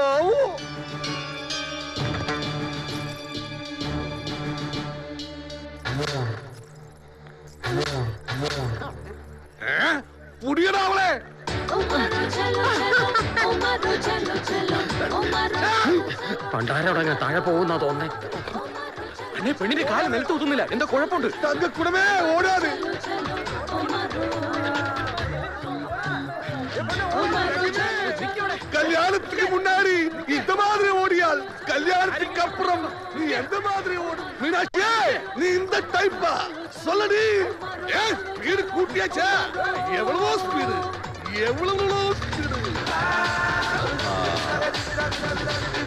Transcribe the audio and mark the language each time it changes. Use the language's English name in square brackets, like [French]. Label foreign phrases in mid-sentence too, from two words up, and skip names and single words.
[Malayalam] പുടിയടാവളെ. പണ്ടാരടങ്ങ താഴെ പോകുന്നാ തോന്നേ. അന്നെ പെണ്ണിന്റെ കാല് നിലത്ത് ഊത്തുന്നില്ല, എന്താ കുഴപ്പമുണ്ട്? തങ്കക്കുടമേ ഓടാതെ. [Tamil] கல்யாணத்துக்கு முன்னாடி இந்த மாதிரி ஓடியால் கல்யாணத்துக்கு அப்புறம் நீ எந்த மாதிரி ஓடும்? மீனாட்சி, நீ இந்த டைப்பா? சொல்லடி. ஸ்பீடு கூட்டியாச்சா? எவ்வளவோ ஸ்பீடு, எவ்வளவோ ஸ்பீடு.